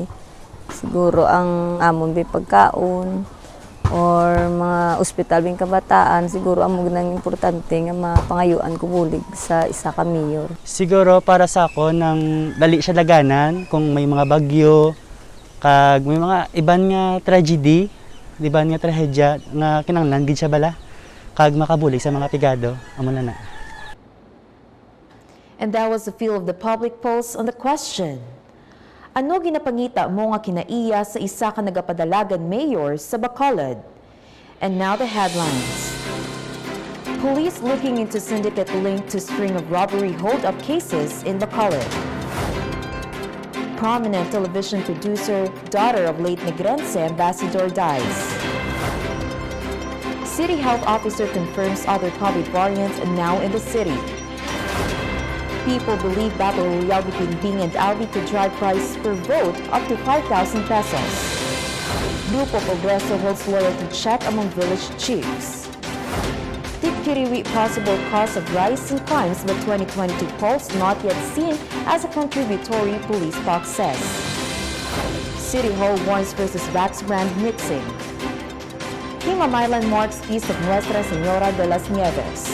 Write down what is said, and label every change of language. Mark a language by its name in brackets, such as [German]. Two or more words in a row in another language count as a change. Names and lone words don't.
[Hiligaynon] Siguro ang amon bi pagkaon or mga ospital bing kabataan, siguro among nang importante nga mapangayuan ko bulig sa isa ka mayor. Siguro para sa ako nang dali siya daganan kung may mga bagyo kag may mga iban nga tragedy, iban nga trahedya nga kinahanglan gid siya bala kag makabulig sa mga pigado amo na. [English] And that was the feel of the public pulse on the question. [Hiligaynon] Ano ginapangita mo nga kinaiya sa isa ka nagapadalagan mayor sa Bacolod? [English] And now the headlines. Police looking into syndicate linked to string of robbery hold-up cases in Bacolod. Prominent television producer, daughter of late Negrense ambassador dies. City health officer confirms other COVID variants now in the city. People believe battle royale between Bing and Albi could drive price per vote up to 5,000 pesos. Grupo Progreso holds loyalty check among village chiefs. Tikiriwi possible cause of rise in crimes but 2022 polls not yet seen as a contributory, police box says. City Hall warns versus Vax brand mixing. Himamaylan marks Feast of Nuestra Señora de las Nieves.